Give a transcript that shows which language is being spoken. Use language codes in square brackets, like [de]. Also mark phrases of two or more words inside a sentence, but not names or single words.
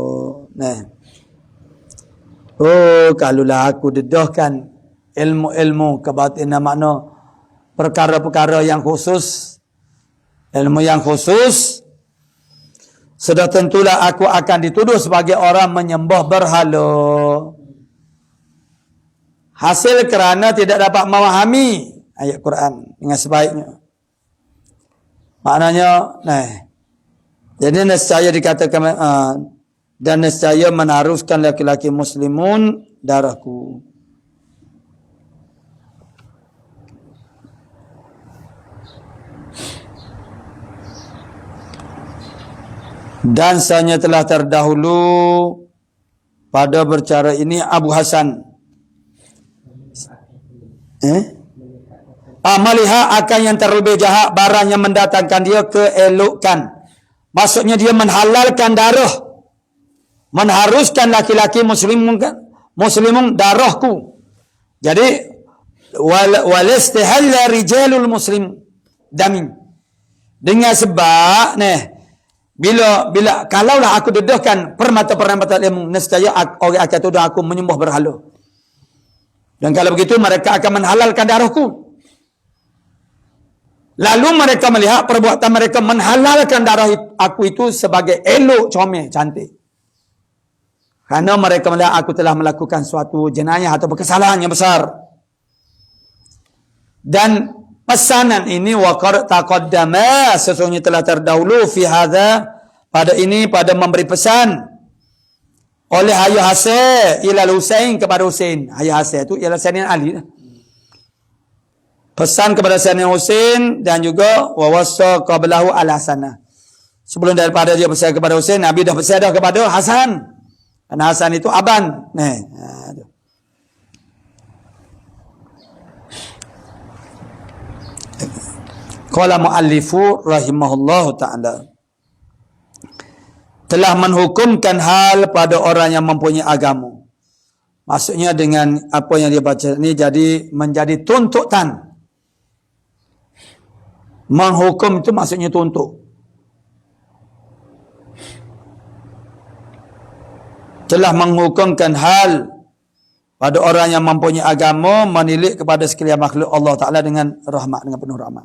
[ms] Kalaulah aku dedahkan ilmu-ilmu kebatinan, makna perkara-perkara yang khusus, ilmu yang khusus, sudah tentulah aku akan dituduh sebagai orang menyembah berhala. Hasil kerana tidak dapat memahami ayat Quran dengan sebaiknya. Maknanya, jadi nescaya dikatakan, dan nescaya menaruskan laki-laki muslimun darahku. Dan sanya telah terdahulu pada bercara ini Abu Hasan. Melihat akan yang terlebih jahat barang yang mendatangkan dia keelokan. Maksudnya dia menhalalkan darah. Mengharuskan laki-laki muslimun darahku. [ar] Jadi واستحلّ رجالُ المسلم دمٍ. [ms] Dengan sebab bila kalaulah aku dedahkan permata-permata ilmu, nescaya orang akan tuduh aku menyembah berhala. Dan kalau begitu mereka akan menghalalkan darahku. Lalu mereka melihat perbuatan mereka menghalalkan darah aku itu sebagai elok, comel, cantik. Kerana mereka melihat aku telah melakukan suatu jenayah atau kesalahan yang besar. Dan pesanan ini [ar] waqad taqaddama, [ms] sesungguhnya telah terdahulu [ar] fi hadza, [ms] pada ini, pada memberi pesan oleh Ayah Hasan ila Husain, kepada Husain. Ayah Hasan itu ialah Sayyidina Ali. Pesan kepada Sayyidina Husain dan juga [ar] wa wasa qablahu al Hasanah. [ms] Sebelum daripada dia pesan kepada Husain, Nabi dah pesan dah kepada Hasan. Dan Hasan itu aban. [ar] Qala muallifu rahimahullahu ta'ala, [ms] telah menghukumkan hal pada orang yang mempunyai agama. Maksudnya dengan apa yang dia baca ini jadi menjadi tuntutan. Menghukum itu maksudnya tuntut. Telah menghukumkan hal pada orang yang mempunyai agama menilik kepada sekalian makhluk Allah Ta'ala dengan rahmat, dengan penuh rahmat.